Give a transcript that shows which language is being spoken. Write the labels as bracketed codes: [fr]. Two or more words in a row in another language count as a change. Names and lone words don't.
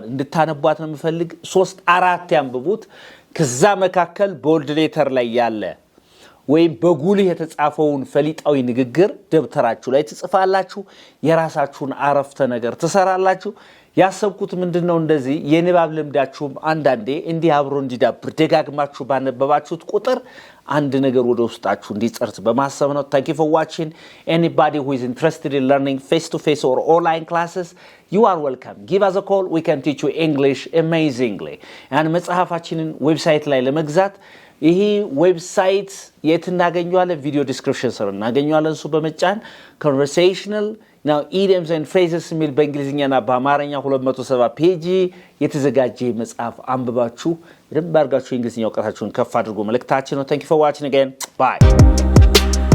[am] እንድታነቧት ነው የምፈልግ 3-4 ያንብቡት ከዛ መካከል [en] bold letter [am] ላይ ያለ ወይም በጉልህ የተጻፈውን ፈሊጣዊ ንግግር ደብተራችሁ ላይ ትጽፋላችሁ የራሳችሁን አረፍተ ነገር ትሰራላችሁ ያሰብኩት ምንድነው እንደዚህ የንባብ ልምዳችሁም አንዳንዴ እንዲህ አብሮ እንዲዳብር ደጋግማችሁ ባነበባችሁት ቁጥር አንድ ነገር ወደ ውስጣችሁ እንዲጸርት በማሰብ ነው [en] thank you for watching anybody who is interested in learning face to face or online classes you are welcome give us a call we can teach you English amazingly and [am] መጽሐፋችንን ዌብሳይት ላይ ለመግዛት ይሄ ዌብሳይት የት እናገኛለን ቪዲዮ ዲስክሪፕሽን ስር እናገኛለን እሱ በመጫን [en] conversational now idioms and phrases [am] የሚል በእንግሊዝኛና በአማርኛ 270 ፔጅ የተዘጋጀ መጽሐፍ አንብባችሁ በደንብ አድርጋችሁ እንግሊዝኛ ዕውቀታችሁን ከፍ አድርጎ መልእክታችን ነው [en] thank you for watching again bye